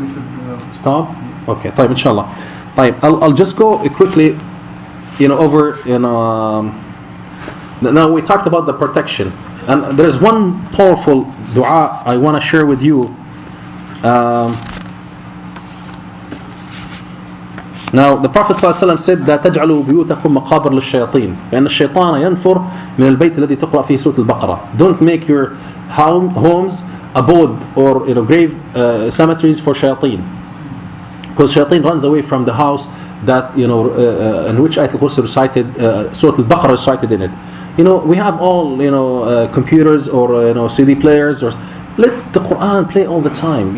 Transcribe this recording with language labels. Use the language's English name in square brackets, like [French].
[English] we should stop? yeah. Okay. طيب inshallah. طيب I'll just go quickly over now we talked about the protection, and there's one powerful dua I want to share with you. Now the Prophet ﷺ said that [Arabic] تجعلوا بيوتكم مقابر للشياطين لأن الشيطان ينفر من البيت الذي تقرأ فيه سورة البقرة. [English] Don't make your homes abode or grave cemeteries for shayateen, because shayateen runs away from the house that in which Ayatul Kursi recited, Surah Al-Baqarah recited in it. We have all computers or CD players, or let the Quran play all the time.